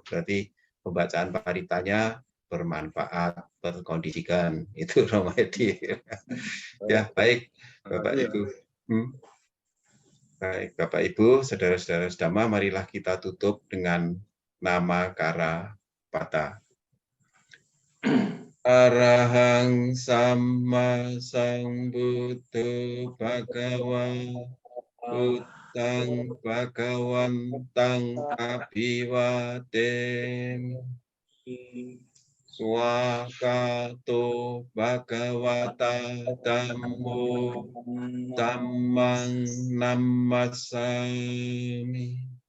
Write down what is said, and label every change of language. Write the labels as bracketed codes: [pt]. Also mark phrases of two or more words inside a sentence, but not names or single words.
[id] Berarti pembacaan paritanya bermanfaat, terkondisikan. Itu Romo Edi. Ya, baik Bapak Ibu. Baik, Bapak Ibu, saudara-saudara sedama, marilah kita tutup dengan nama Kara Pata. [pi] Arahang Sama Sambuddho Bhagava Buddhang Bhagawantang Abhivaden Swakato Bhagavata Dhammo Dhammang Namasami